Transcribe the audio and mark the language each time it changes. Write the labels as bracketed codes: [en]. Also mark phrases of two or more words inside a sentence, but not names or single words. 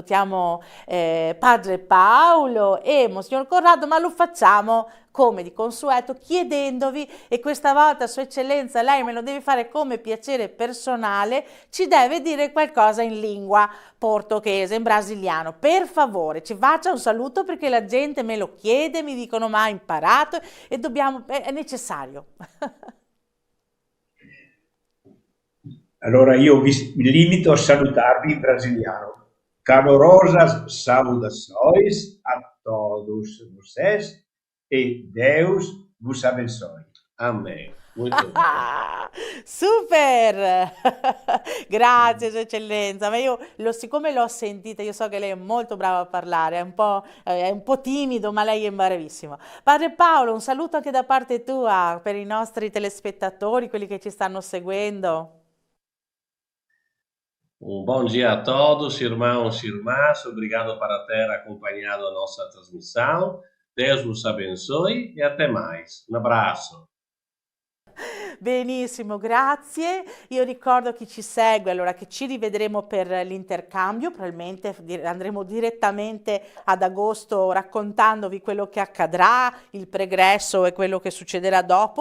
[it] Padre Paolo e Monsignor Corrado, ma lo facciamo come di consueto chiedendovi, e questa volta Sua Eccellenza lei me lo deve fare come piacere personale, ci deve dire qualcosa in [pt] lingua portoghese, [it] in brasiliano, per favore ci faccia un saluto perché la gente me lo chiede, mi dicono ma ha imparato e è necessario. Allora io mi limito a salutarvi in brasiliano. [pt] Calorosas saudações a todos vocês e Deus Vous savez soi. [it] Amen. Molto bene. Super! Grazie, Sua Eccellenza. Ma io, siccome l'ho sentita, io so che lei è molto brava a parlare, è un po' timido, ma lei è bravissimo. Padre Paolo, un saluto anche da parte tua per i nostri telespettatori, quelli che ci stanno seguendo. [pt] Um bom dia a todos, irmãos e irmãs. Obrigado para ter acompanhado a nossa transmissão. Deus vos abençoe e até mais. Un abraço. [it] Benissimo, grazie. Io ricordo chi ci segue, allora, che ci rivedremo per l'intercambio, probabilmente andremo direttamente ad agosto raccontandovi quello che accadrà, il pregresso e quello che succederà dopo.